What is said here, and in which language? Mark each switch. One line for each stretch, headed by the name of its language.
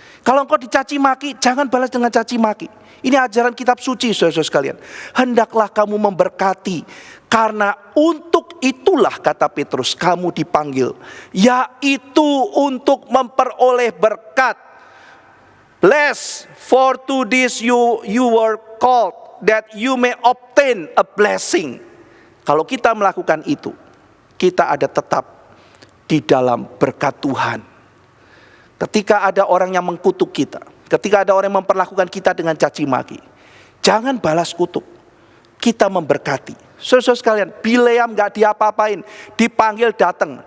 Indonesian: Kalau engkau dicaci maki, jangan balas dengan caci maki. Ini ajaran kitab suci, saudara-saudara sekalian. Hendaklah kamu memberkati, karena untuk itulah, kata Petrus, kamu dipanggil, yaitu untuk memperoleh berkat.
English: Bless, for to this you were called, that you may obtain a blessing.
Indonesian: Kalau kita melakukan itu, kita ada tetap di dalam berkat Tuhan. Ketika ada orang yang mengkutuk kita, ketika ada orang yang memperlakukan kita dengan caci maki, jangan balas kutuk, kita memberkati. Saudara sekalian, Bileam gak diapa-apain, dipanggil datang.